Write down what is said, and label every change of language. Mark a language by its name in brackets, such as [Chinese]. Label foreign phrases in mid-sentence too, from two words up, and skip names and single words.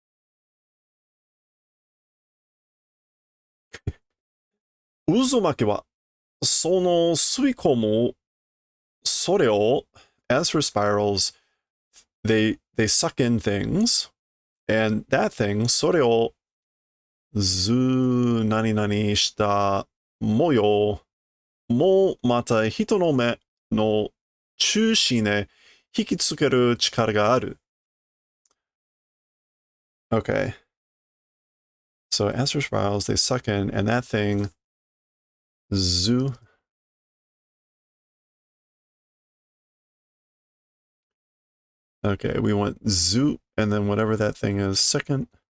[Japanese] 渦巻きはその吸い込むそれを. [English] As for spirals, they suck in things, and that thing, [Japanese] それを図何何した模様もまた人の目の中心に引きつける力がある. [English] Okay. So as for spirals, they suck in, and that thing, zu. Okay, we want zu, and then whatever that thing is, second.